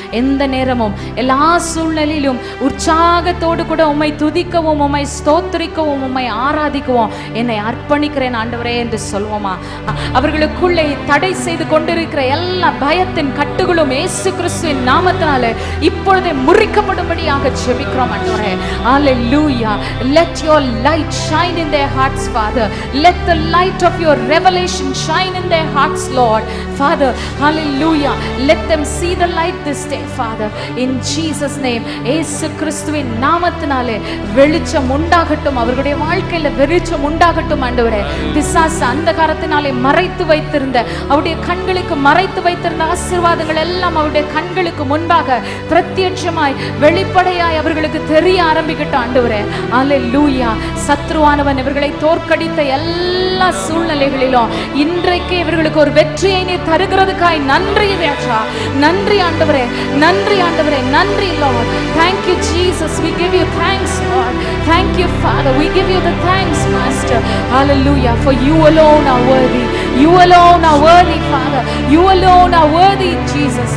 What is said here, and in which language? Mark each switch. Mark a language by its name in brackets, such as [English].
[Tamil] எந்த நேரமும் எல்லா சூழ்நிலையிலும் உற்சாகத்தோடு கூட உம்மை துதிக்கவும், உம்மை ஸ்தோத்திரிக்கவும், உம்மை ஆராதிக்கவும் என்னை அர்ப்பணிக்கிறேன் ஆண்டவரே என்று சொல்வோமா? அவர்களுக்குள்ளே தடை செய்து கொண்டிருக்கிற எல்லா பயத்தின் கட்டுகளும் இயேசு கிறிஸ்துவின் நாமத்தினாலே இப்பொழுதே முறிக்கப்படும்படியாக ஜெபிக்கிறோம் ஆண்டவரே. [English] Hallelujah. Let your light shine in their hearts, Father. Let the light of your revelation shine in their hearts, Lord. Father, hallelujah. Let them see the light this day, Father. In Jesus' name. [Tamil] இயேசு கிறிஸ்துவின் நாமத்தினாலே வெளிச்சம் உண்டாகட்டும். அவர்களுடைய வாழ்க்கையில வெளிச்சம் உண்டாகட்டும் ஆண்டவரே. பிசாசு அந்தகாரத்தினாலே மறைத்து வைத்திருந்த, அவருடைய கண்களுக்கு மறைத்து வைத்திருந்த ஆசீர்வாதங்கள் எல்லாம் அவருடைய கண்களுக்கு முன்பாக பிரத்யட்சமாய், வெளிப்படையாய் அவர்களுக்கு தெரிய ஆரம்பிக்கட்டும் ஆண்டவரே. அல்லேலூயா. சத்ருவானவன் இவர்களை தோற்கடித்த எல்லா சூழ்நிலைகளிலும் இன்றைக்கு இவர்களுக்கு ஒரு வெற்றியை நீ தருகிறதுக்காய் நன்றி ராஜா. நன்றி ஆண்டவரே, நன்றி ஆண்டவரே, நன்றி Lord. [English] Thank you Jesus, we give you thanks Lord. Thank you Father, we give you the thanks Master. Hallelujah, for you alone are worthy. You alone are worthy Father. You alone are worthy Jesus.